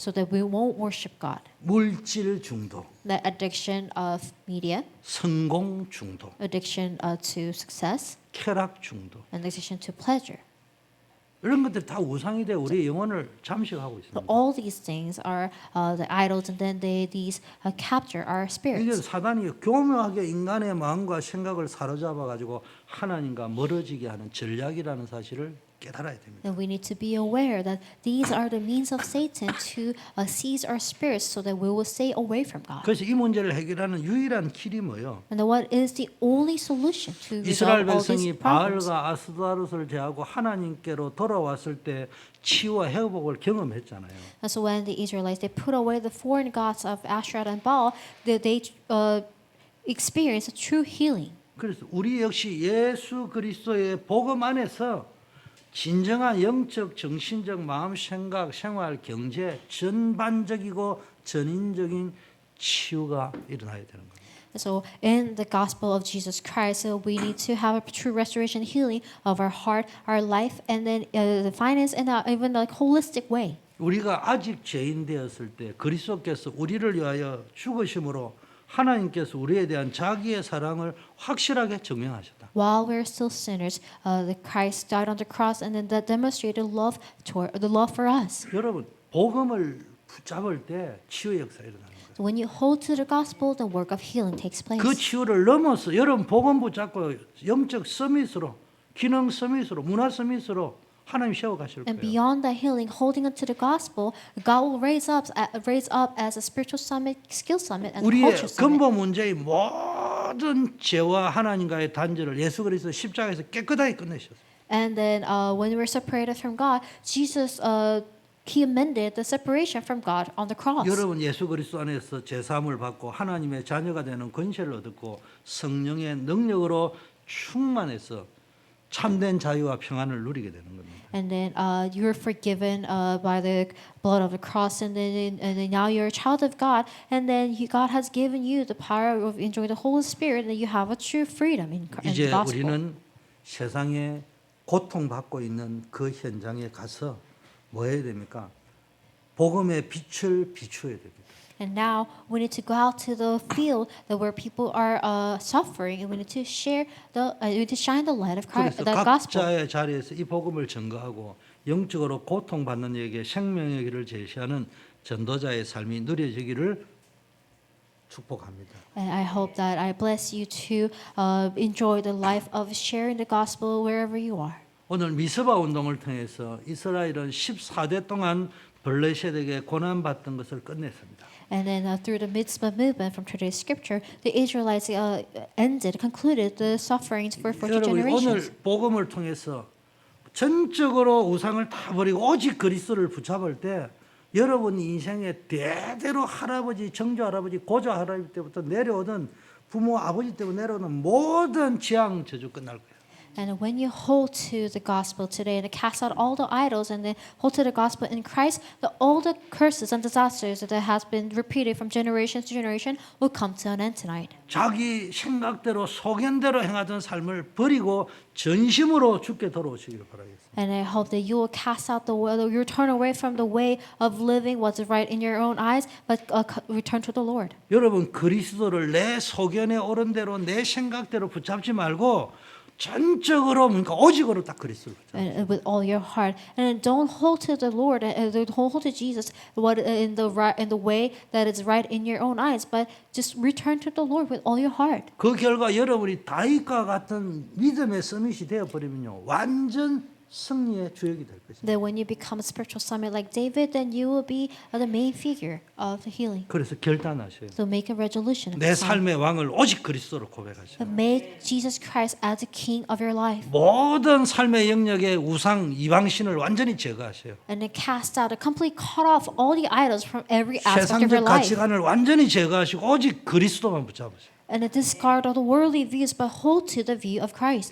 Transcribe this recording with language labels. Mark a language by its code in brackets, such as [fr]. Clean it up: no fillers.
[en] so that we won't worship God. [ko] 물질 중독, [en] The addiction of media, [ko] 성공 중독, [en] addiction to success, [ko] 쾌락 중독. [en] and addiction to pleasure. [ko] 이런 것들 다 우상이 돼 우리 영혼을 잠식하고 있습니다. [en] all these things are the idols, and then these capture our [ko] 이게 [en] spirits. [ko] 사단이 교묘하게 인간의 마음과 생각을 사로잡아 가지고 하나님과 멀어지게 하는 전략이라는 사실을 깨달아야 됩니다. [en] And we need to be aware that these are the means of Satan to seize our spirits, so that we will stay away from God. [ko] 그래서 이 문제를 해결하는 유일한 길이 뭐예요? [en] And then what is the only solution to [ko] 이스라엘 [en] resolve all these [ko] 백성이 [en] problems? [ko] 바알과 아스타롯을 제하고 하나님께로 돌아왔을 때 치유와 회복을 경험했잖아요. [en] And so when the Israelites they put away the foreign gods of Asherah and Baal, they experienced a true healing. [ko] 그래서 우리 역시 예수 그리스도의 복음 안에서 진정한 영적, 정신적, 마음, 생각, 생활, 경제 전반적이고 전인적인 치유가 일어나야 되는 거예요. [en] So in the gospel of Jesus Christ, we need to have a true restoration, healing of our heart, our life, and then the finance, and even like holistic way. [ko] 우리가 아직 죄인 되었을 때 그리스도께서 우리를 위하여 죽으심으로 하나님께서 우리에 대한 자기의 사랑을 확실하게 증명하셨다. [en] While we're still sinners, the Christ died on the cross, and then that demonstrated love toward the love for us. [ko] 여러분 복음을 붙잡을 때 치유의 역사 일어나는 거예요. [en] So when you hold to the gospel, the work of healing takes place. [ko] 그 치유를 넘어서 여러분 복음 붙잡고 영적 서밋으로, 기능 서밋으로, 문화 서밋으로 하나님 세워 가실 [en] And [ko] 거예요. [en] beyond that healing, holding onto the gospel, God will raise up as a spiritual summit, skill summit, and a [ko] 우리의 [en] culture summit. [ko] 근본 문제의 모든 죄와 하나님과의 단절을 예수 그리스도 십자가에서 깨끗하게 끝내셨어요. [en] And then when we were separated from God, Jesus he amended the separation from God on the cross. [ko] 여러분 예수 그리스도 안에서 제사함을 받고 하나님의 자녀가 되는 권세를 얻고 성령의 능력으로 충만해서 참된 자유와 평안을 누리게 되는 겁니다. [en] And then you're forgiven by the blood of the cross, and then now you're a child of God, and then God has given you the power of enjoying the Holy Spirit, and you have a true freedom in the [ko] 이제 [en] gospel. [ko] 우리는 세상에 고통받고 있는 그 현장에 가서 뭐 해야 됩니까? 복음의 빛을 비추어야 됩니다. [en] And now we need to go out to the field that where people are suffering, and we need to we need to shine the light of Christ, [ko] 그래서 [en] the gospel. [ko] 각자의 자리에서 이 복음을 증거하고 영적으로 고통받는 이에게 생명의 길을 제시하는 전도자의 삶이 누려지기를 축복합니다. [en] And I hope that I bless you to enjoy the life of sharing the gospel wherever you are. [ko] 오늘 미스바 운동을 통해서 이스라엘은 14대 동안 블레셋에게 고난받던 것을 끝냈습니다. [en] And then through the Mitzvah movement from today's scripture, the Israelites concluded the sufferings for 40 [ko] 여러분 [en] generations. [ko] 오늘 복음을 통해서 전적으로 우상을 다 버리고 오직 그리스도를 붙잡을 때 여러분 인생에 대대로 할아버지, 정조 할아버지, 고조 할아버지 때부터 내려오던 부모 아버지 때부터 내려오는 모든 재앙 저주 끝날 거예요. [en] And when you hold to the gospel today and cast out all the idols and then hold to the gospel in Christ, all the curses and disasters that has been repeated from generation to generation will come to an end tonight. [ko] 자기 생각대로 소견대로 행하던 삶을 버리고 전심으로 주께 돌아오시기를 바라겠습니다. [en] And I hope that you will cast out you turn away from the way of living what's right in your own eyes, but return to the Lord. [ko] 여러분 그리스도를 내 소견에 옳은 대로 내 생각대로 붙잡지 말고 전적으로 그러니까 오직으로 딱 그리스도를 붙잡으세요. [en] and with all your heart, and don't hold to the Lord and don't hold to Jesus what in the way that is right in your own eyes, but just return to the Lord with all your heart. [ko] 그 결과 여러분이 다윗과 같은 믿음의 서밋이 되어 버리면요 완전 승리의 주역이 될 것입니다. [en] That when you become a spiritual summit like David, then you will be the main figure of the healing. [ko] 그래서 결단하셔요. [en] So make a resolution. [ko] 내 삶의 왕을 오직 그리스도로 고백하셔요. [en] Make Jesus Christ as the King of your life, [ko] 모든 삶의 영역의 우상 이방신을 완전히 제거하셔요. [en] and then cast out, complete cut off all the idols from every aspect of [ko] 세상적 [en] your life, [ko] 가치관을 완전히 제거하시고 오직 그리스도만 붙잡으세요. [en] and then discard all the worldly views, but hold to the view of Christ.